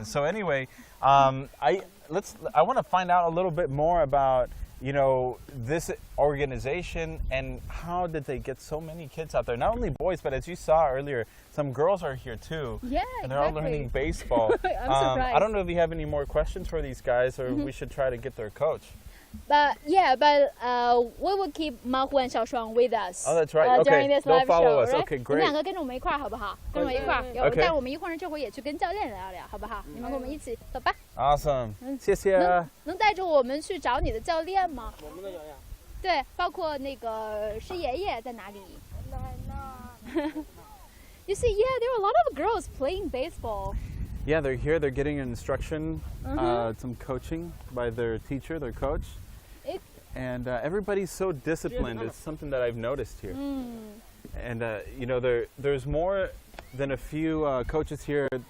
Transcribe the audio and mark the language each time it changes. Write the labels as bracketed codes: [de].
[en] And so anyway, I want to find out a little bit more about this organization and how did they get so many kids out there? Not only boys, but as you saw earlier, some girls are here too. Yeah, and they're all learning baseball. I'm surprised. I don't know if you have any more questions for these guys, or we should try to get their coach. But we will keep Mahu and Xiaoshuang with us. Oh, that's right. Okay, during this they'll live follow show, right? Okay, [zh] 你们 [en] great. [zh] 两个跟着我们一块儿好不好？跟着我一块儿， [en] Okay. [zh] 但我们一会儿这会也去跟教练聊聊，好不好？你们跟我们一起走吧。 [en] Awesome. [zh] 谢谢。能带着我们去找你的教练吗？我们的教练。对，包括那个师爷爷在哪里？ [en] You see, yeah, there are a lot of girls playing baseball. Yeah, they're here. They're getting instruction, some coaching by their teacher, their coach. And everybody's so disciplined. It's something that I've noticed here. And, there's more than a few coaches here.